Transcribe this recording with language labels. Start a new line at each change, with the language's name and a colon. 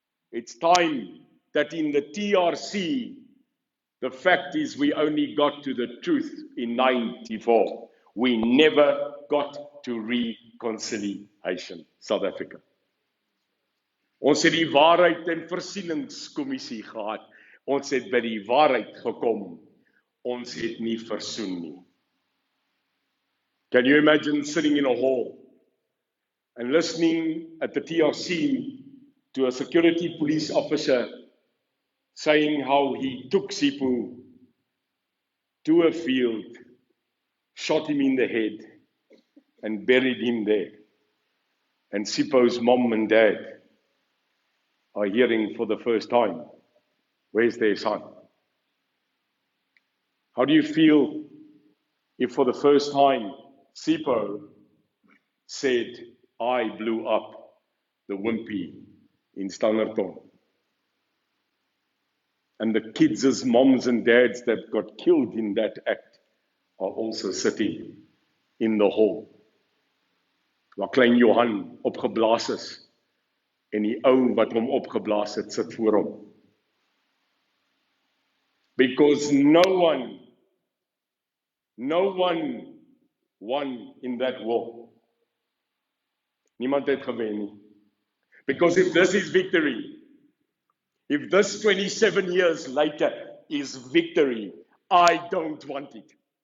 English: It's time that in the TRC, the fact is we only got to the truth in 94. We never got to reconciliation, South Africa.
Afrikaans: Ons het die waarheid en versieningskommissie gehad. Ons het by die waarheid gekom. Ons het nie versoen nie.
English: Can you imagine sitting in a hall and listening at the TRC to a security police officer saying how he took Sipho to a field, shot him in the head, and buried him there. And Sipho's mom and dad are hearing for the first time, where's their son? How do you feel if for the first time Sipho said, I blew up the Wimpy in Standerton? And the kids' moms and dads that got killed in that act are also sitting in the hall.
Afrikaans: Waar klein Johan opgeblaas is en die ou wat hom opgeblaas het sit voor hom.
English: Because no one won in that war.
Afrikaans: Niemand het gewen nie.
English: Because if this is victory, if this 27 years later is victory, I don't want it.